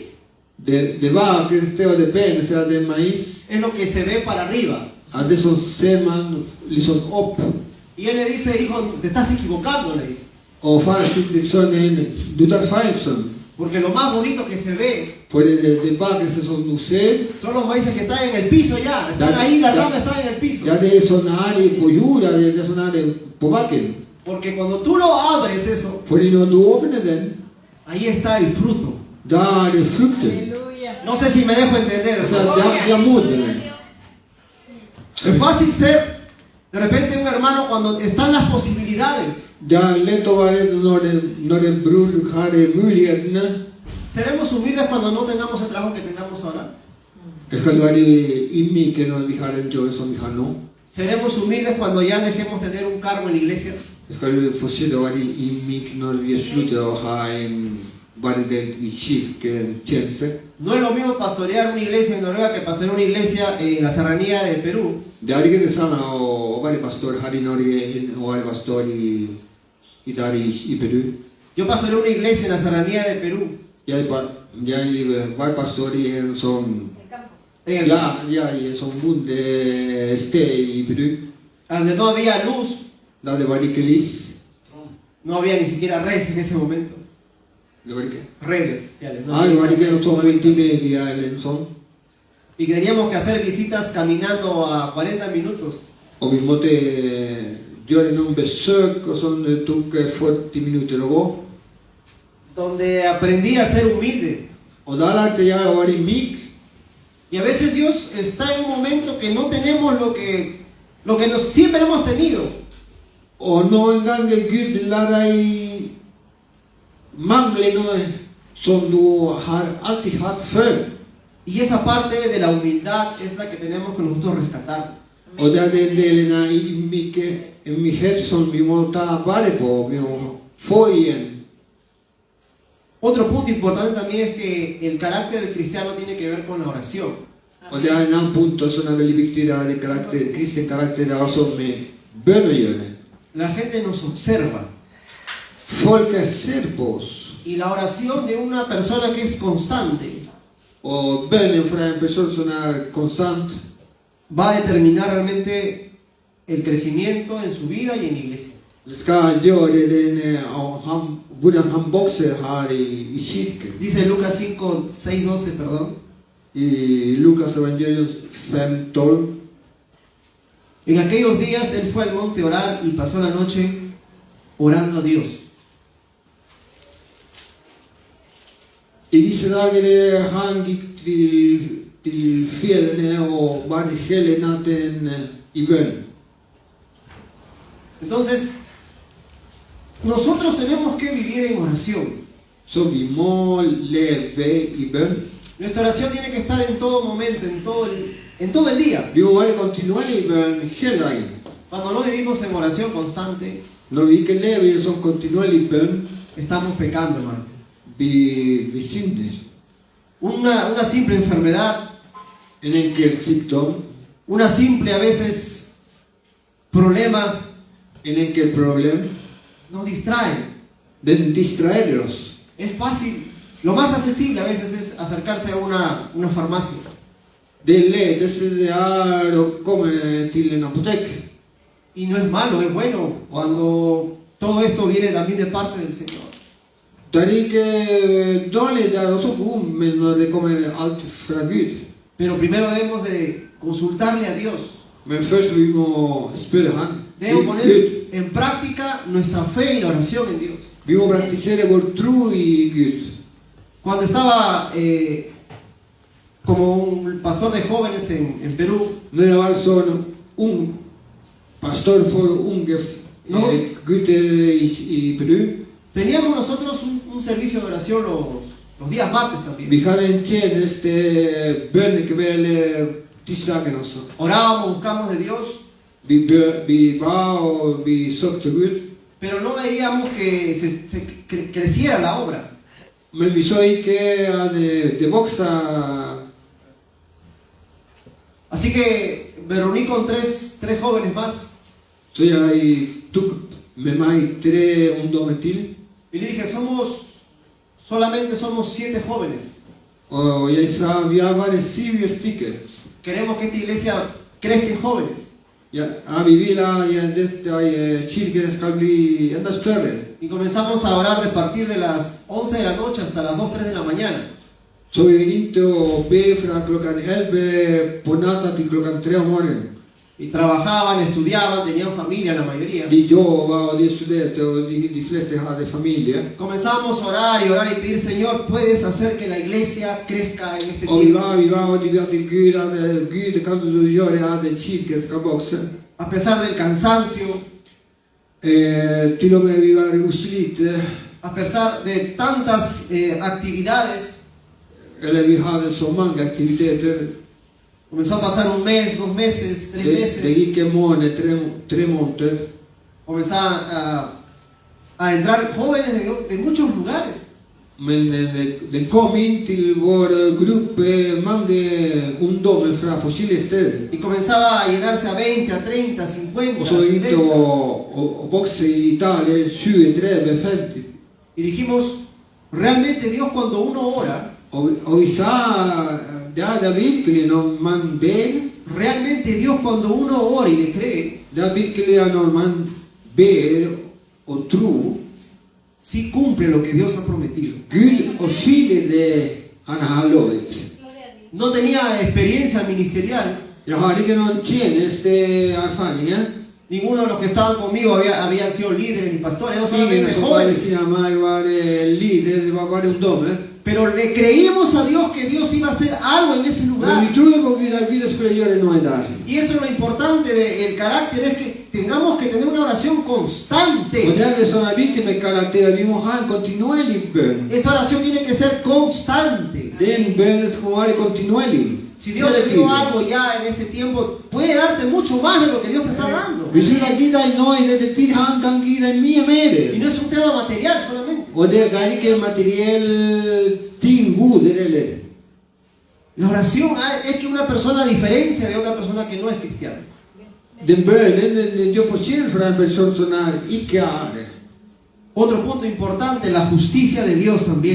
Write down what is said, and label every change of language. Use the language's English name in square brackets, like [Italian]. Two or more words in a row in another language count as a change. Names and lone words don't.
[Norwegian] det vakreste og det peneste av den maíz, [Spanish] es lo que se ve para arriba. [Norwegian] at det som ser man liksom opp. [Spanish] Y él le dice, hijo, te estás equivocando, le dice. [Norwegian] Og far sier til sønnen, du tar feil, sønn. [Spanish] Porque lo más bonito que se ve [Norwegian] For det vakreste som du ser, [Spanish] son los maíces que están en el piso ya. Están ahí, la rama está en el piso. [Norwegian] ja, det er sånn her på jorda, det er sånn her på bakken. [Spanish] Porque cuando tú lo abres eso, [Norwegian] Fordi når du åpner den, [Spanish] ahí está el fruto. [Norwegian] da er det frukten. [Spanish] Aleluya. No sé si me dejo entender. O sea, de amor. Es fácil ser de repente un hermano cuando están las posibilidades. [Norwegian] Det er lett å være når en bror har mulighetene. [Spanish] Seremos humildes cuando no tengamos el trabajo que tengamos ahora. [Norwegian] Skal være ydmyke når vi har en jobb som vi har nå. [Spanish] Seremos humildes cuando ya dejemos tener un cargo en la iglesia. [Norwegian] Skal vi fortsette å være ydmyke når vi slutter å ha en bare del i kirketjeneste. [Spanish] No es lo mismo pastorear una iglesia en Noruega que pastorear una iglesia en la serranía de Perú. [Norwegian] Det er ikke det samme å være pastor her i Norge og være pastor der i Peru. [Spanish] Yo pastoreé una iglesia en la serranía de Perú. [Norwegian] Jeg var pastor i en sånn [Spanish] En el, [Norwegian] i en sånn bondested i Peru. [Spanish] donde no había luz, [Norwegian] Da det var ikke lys. [Spanish] no había ni siquiera redes en ese momento. [Norwegian] Det var ikke. [Spanish] Redes sociales. ¿no? [Norwegian] Det var ikke noe sånn multimedia eller noe sånt. [Spanish] Y teníamos que hacer visitas caminando a 40 minutos. [Norwegian] Og vi måtte gjøre noen besøk, og sånn det tok 40 minutter å gå. [Spanish] Donde aprendí a ser humilde. [Norwegian] Og da lærte jeg å være myk. [Spanish] Y a veces Dios está en un momento que no tenemos lo que siempre hemos tenido. [Norwegian] Og noen ganger Gud lar deg mangle noe som du har alltid hatt før. [Spanish] Y esa parte de la humildad es la que tenemos que nosotros rescatar. [Norwegian] Og det er den delen av ydmykhet som vi må ta vare på, vi må få igjen. [Spanish] Otro punto importante también es que el carácter del cristiano tiene que ver con la oración. [Norwegian] Og det er en annen punkt som er veldig viktig, det er det karakter, kristen karakter, det er også med bønn å gjøre. [Spanish] La gente nos observa. [Norwegian] Folket ser på oss. [Spanish] Y la oración de una persona que es constante [Norwegian] Og bønnen fra en person som er konstant, [Spanish] va a determinar realmente el crecimiento en su vida y en la iglesia. [Norwegian] skal gjøre den, hvordan han vokser her i kirken. [Spanish] Dice Lucas 5, 6, 12, perdón. [Norwegian] I Lukas evangelium 5:12. [Spanish] En aquellos días él fue al monte a orar y pasó la noche orando a Dios. [Norwegian] I disse dager han gikk til fjellene og var hele natten i bønn. [Spanish] Entonces, nosotros tenemos que vivir en oración. [Norwegian] Så vi må leve i bønn. [Spanish] Nuestra oración tiene que estar en todo momento, en todo el día. [Norwegian] Vi må være kontinuerlig i bønn hele dagen. [Spanish] Cuando no vivimos en oración constante, [Norwegian] Når vi ikke lever i sånn kontinuerlig bønn, [Spanish] estamos pecando, hermano. [Norwegian] vi synder. [Spanish] Una simple enfermedad, [Norwegian] En enkel sykdom, [Spanish] una simple a veces problema, [Norwegian] en enkel problem, [Spanish] nos distrae. [Norwegian] den distraer oss. [Spanish] Es fácil, lo más accesible a veces es acercarse a una farmacia. [Norwegian] Det letteste er å komme til en apotek. [Spanish] Y no es malo, es bueno cuando todo esto viene también de parte del Señor. [Norwegian] Det er ikke dårlig, det er også god, men når det kommer alt fra Gud. [Spanish] Pero primero debemos de consultarle a Dios. [Norwegian] Men først vi må spørre Han. [Spanish] Debemos [Norwegian] Gud. [Spanish] poner en práctica nuestra fe y la oración en Dios. [Norwegian] Vi må praktisere vår tro i Gud. [Spanish] Cuando estaba como un pastor de jóvenes en Perú, [Norwegian] Når jeg var sånn ung pastor for unge [Spanish] No. [Norwegian] gutter i Peru, [Spanish] teníamos nosotros un servicio de oración los días martes también. [Norwegian] vi hadde en tjeneste bønnekveld tirsdagen også. [Spanish] Orábamos, buscamos de Dios, [Norwegian] Vi ba og vi søkte Gud, [Spanish] pero no veíamos que creciera la obra. [Norwegian] men vi så ikke at det vokste. [Spanish] Así que me reuní con tres jóvenes más [Norwegian] Så jeg tok med meg 3 ungdommer til, [Spanish] y le dije, solamente somos 7 jóvenes. [Norwegian] og jeg sa vi er bare 7 stykker. [Spanish] Queremos que esta iglesia crezca en jóvenes. [Norwegian] Ja, vi vil at kirken skal bli enda større. [Spanish] Y comenzamos a orar de partir de las 11 de la noche hasta las 2, 3 de la mañana. [Norwegian] Så vi begynte å be fra klokken 11 på natta til klokken 3 om morgenen. [Spanish] Y trabajaban, estudiaban, tenían familia la mayoría. [Norwegian] De jobba og de studerte, og de fleste hadde familie. [Spanish] Comenzamos a orar y pedir, Señor, puedes hacer que la iglesia crezca en este [Norwegian] Og vi [Spanish] tiempo. [Norwegian] var, og de ba til Gud at Gud kan du gjøre at kirken skal vokse. [Spanish] A pesar del cansancio, [Norwegian] Til og med vi var uslitne, [Spanish] a pesar de tantas actividades, [Norwegian] eller vi hadde så mange aktiviteter. [Spanish] comenzó a pasar un mes, 2 meses, 3 [Norwegian] Det [Spanish] meses. [Norwegian] gikk en måned, 3 måneder. [Spanish] Comenzaban a entrar jóvenes de muchos lugares. [Norwegian] Men den kom inn til vår gruppe mange ungdommer fra forskjellige steder. [Spanish] Y comenzaba a llenarse a 20, a 30, a 50, [Norwegian] Og [Spanish] a [Norwegian] så begynte [Spanish] 70. [Norwegian] å vokse i Italia 20, 30, 50. [Spanish] Y dijimos, realmente Dios cuando uno ora, [Norwegian] Og vi sa det er virkelig når man ber, [Spanish] realmente Dios cuando uno ora y le cree, [Norwegian] det er virkelig når man ber og tror, [Spanish] sí cumple lo que Dios ha prometido. [Norwegian] Gud oppfyller det han har lovet. [Spanish] No tenía experiencia ministerial. [Norwegian] Jeg har ikke noen tjenesteerfaringer. [Spanish] Ninguno de los que estaban conmigo habían sido líderes ni pastores, eran [Norwegian] Ingen [Spanish] solamente [Norwegian] som var ved [Spanish] jóvenes. [Norwegian] siden av meg var líder, det var bare ungdommer. [Spanish] Pero le creímos a Dios que Dios iba a hacer algo en ese [Norwegian] Men [Spanish] lugar. [Norwegian] vi trodde på Gud at Gud skulle gjøre noe der. [Spanish] Y eso es lo importante del carácter, es que tengamos que tener una oración [Norwegian] Og [Spanish] constante. [Norwegian] det er det som er viktig med karakter. Vi må ha en kontinuerlig bønn. [Spanish] Esa oración tiene que ser constante. [Norwegian] Den bønnen skal være kontinuerlig. [Spanish] Si Dios te dio algo ya en este tiempo, puede darte mucho más de lo que Dios te está dando. [Norwegian] Hvis Gud har gitt deg noe i dette tid, han kan gi deg mye [Spanish] Y [Norwegian] mer. [Spanish] no es un tema material solamente. [Norwegian] Og det er ikke materiell ting, goder eller. [Spanish] La oración es que una persona diferencia de una persona que no es cristiana. [Norwegian] Den bønnen den gjør forskjell fra en person som ikke er det. [Spanish] Otro punto importante, la justicia de Dios también.